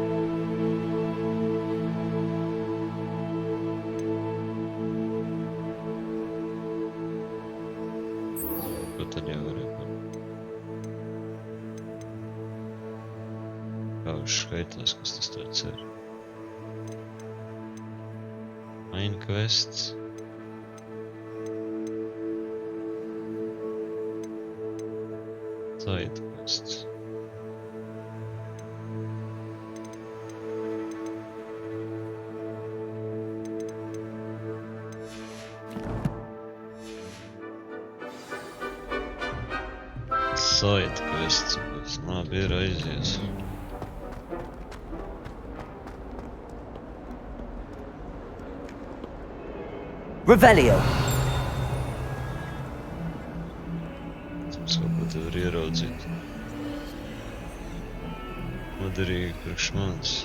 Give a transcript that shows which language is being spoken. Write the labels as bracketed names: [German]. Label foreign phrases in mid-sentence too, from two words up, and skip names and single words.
[Latvian] Tad jau varēja panākt. Kā viņš skaitās, kas tas tāds ir? [English] Main quests. Side quests. Side quests, [Latvian] kas labi ir aizies. Revelio. Mums kaut ko te var ieraudzīt. Noderīgi priekš manis.